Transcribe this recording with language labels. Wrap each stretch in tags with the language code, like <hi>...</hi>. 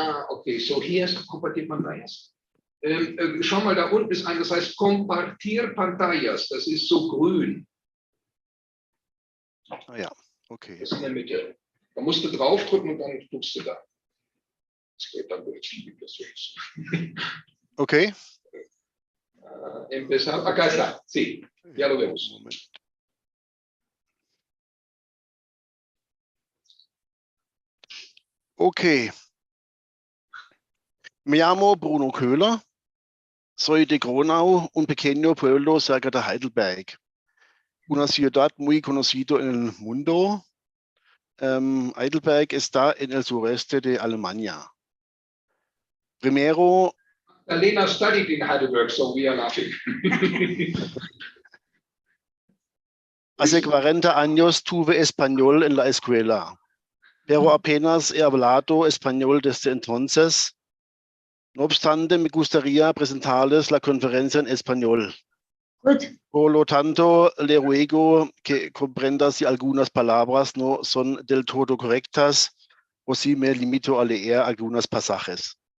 <en>Okay, so he has to</en> <es>compartir pantallas.</es> <de>Schau mal, da unten ist ein, das heißt</de> <es>Compartir pantallas,</es> <de>das ist so grün. Ah ja, okay. Das ist in der Mitte. Da musst du draufdrücken und dann drückst du da. Das geht dann durch. Okay.</de> <es>Empezar. Acá está. Sí, ya lo vemos.</es> <de>Moment. Ok.</de> <es>Me llamo Bruno Köhler. Soy de Gronau, un pequeño pueblo cerca de Heidelberg. Una ciudad muy conocida en el mundo. Heidelberg está en el sureste de Alemania. Primero,</es> <en>Lena studied in Heidelberg, so we are laughing.</en> <es>hace 40 años tuve español en la escuela, pero apenas he hablado español desde entonces. No obstante, me gustaría presentarles la conferencia en español.</es> <en>Good.</en> <es>Por lo tanto, le ruego que comprenda si algunas palabras no son del todo correctas o si me limito a leer algunos pasajes.</es>